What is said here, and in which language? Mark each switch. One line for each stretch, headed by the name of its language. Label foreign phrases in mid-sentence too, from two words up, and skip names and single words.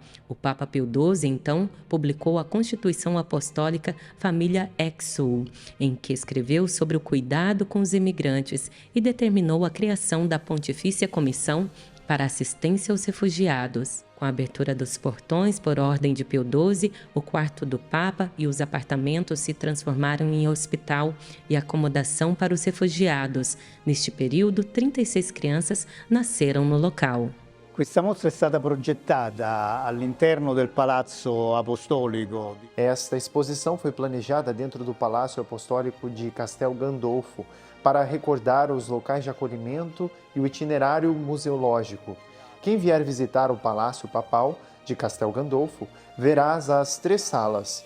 Portuguese: O Papa Pio XII, então, publicou a Constituição Apostólica Família Exsul, em que escreveu sobre o cuidado com os imigrantes e determinou a criação da Pontifícia Comissão para assistência aos refugiados. Com a abertura dos portões por ordem de Pio XII, o quarto do Papa e os apartamentos se transformaram em hospital e acomodação para os refugiados. Neste período, 36 crianças nasceram no local.
Italian: Questa mostra è stata progettata all'interno del Palazzo Apostolico.
Portuguese: Esta exposição foi planejada dentro do Palácio Apostólico de Castel Gandolfo para recordar os locais de acolhimento e o itinerário museológico. Quem vier visitar o Palácio Papal de Castel Gandolfo verá as 3 salas.